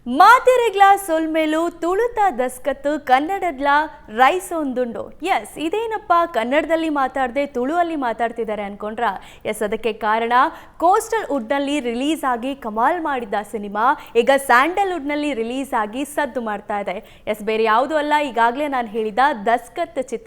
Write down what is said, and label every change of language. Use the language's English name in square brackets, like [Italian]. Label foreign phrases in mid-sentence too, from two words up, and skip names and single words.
[Tulu] ಮಾತೆರೆಗ್ಲ ಸೊಲ್ಮೇಲು ತುಳುತ ದಸ್ಕತ್ತು ಕನ್ನಡದ್ಲ ರೈಸ್ ಒಂದುಂಡು. [Kannada] ಎಸ್, ಇದೇನಪ್ಪ ಕನ್ನಡದಲ್ಲಿ ಮಾತಾಡದೆ ತುಳುವಲ್ಲಿ ಮಾತಾಡ್ತಿದ್ದಾರೆ ಅನ್ಕೊಂಡ್ರ? ಎಸ್, ಅದಕ್ಕೆ ಕಾರಣ ಕೋಸ್ಟಲ್ ವುಡ್ನಲ್ಲಿ ರಿಲೀಸ್ ಆಗಿ ಕಮಾಲ್ ಮಾಡಿದ್ದ ಸಿನಿಮಾ ಈಗ ಸ್ಯಾಂಡಲ್ವುಡ್ನಲ್ಲಿ ರಿಲೀಸ್ ಆಗಿ ಸದ್ದು ಮಾಡ್ತಾ ಇದೆ. ಎಸ್, ಬೇರೆ ಯಾವುದೂ ಅಲ್ಲ, ಈಗಾಗಲೇ ನಾನು ಹೇಳಿದ ದಸ್ಕತ್ ಚಿತ್ರ.